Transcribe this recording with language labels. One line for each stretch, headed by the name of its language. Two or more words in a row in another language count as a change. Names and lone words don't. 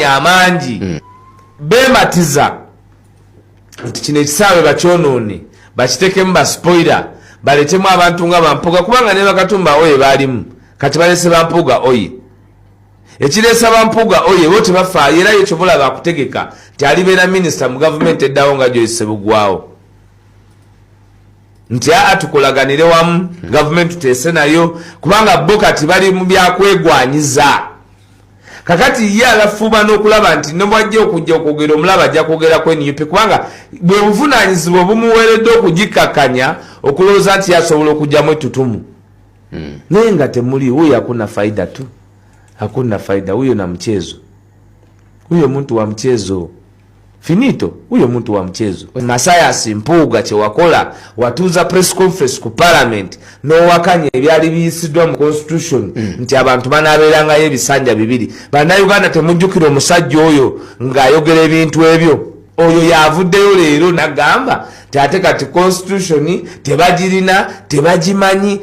Ganda: amangi bematiza nti kino ekisaawe bakyonoone bakitekemu baspoiler baletemu abantu nga Bampuuga kubanga ne Bakatumba Oye baalimu kati balese Bampuuga Oye ekireesa Bampuuga Oye bo tebafaayo era yekyo bulaba akutegeka nti alibeera minisita mu gavumenti eddawo nga Joyce Sebugwawo nti tukolaganire wamu gavumenti tuteese nayo kubanga bo kati bali mu byakwegwanyiza. Kakati ye alafuba n'okulaba nti nobwajja okujja okwogera omulaba ajja kwogera ku NUP kubanga bwe buvunaanyizibwa bumuweeredde okugikkakkanya okulowooza nti yasobola okujjamu ettutumu. Naye nga temuli
Swahili: huyo hakuna faida tu, hakuna faida. Huyo na mchezo, huyo mtu wa mchezo finito, huyo mtu wa mchezo.
Ganda: Mathias Mpuuga kye wakola watuuza
English: press conference
Ganda: ku parliament n'owakanya ebyali biyisiddwa mu constitution nti abantu banaabeerangayo ebisanja 2. Bannayuganda temujjukira omusajja oyo ng'ayogera ebintu ebyo. Oyo yavuddeyo leero n'agamba nti ate kati constitution tebagirina, tebagimanyi.